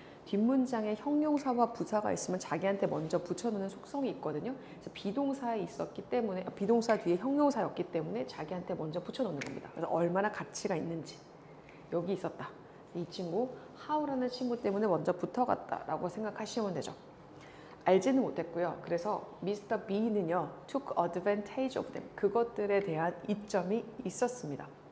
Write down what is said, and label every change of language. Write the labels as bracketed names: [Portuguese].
[Korean] 뒷문장에 형용사와 부사가 있으면 자기한테 먼저 붙여놓는 속성이 있거든요. 그래서 비동사에 있었기 때문에 비동사 뒤에 형용사였기 때문에 자기한테 먼저 붙여놓는 겁니다. 그래서 얼마나 가치가 있는지 여기 있었다. 이 친구 how라는 친구 때문에 먼저 붙어갔다라고 생각하시면 되죠. 알지는 못했고요. 그래서 Mr. B는요, [English] took advantage of them. [Korean] 그것들에 대한 이점이 있었습니다.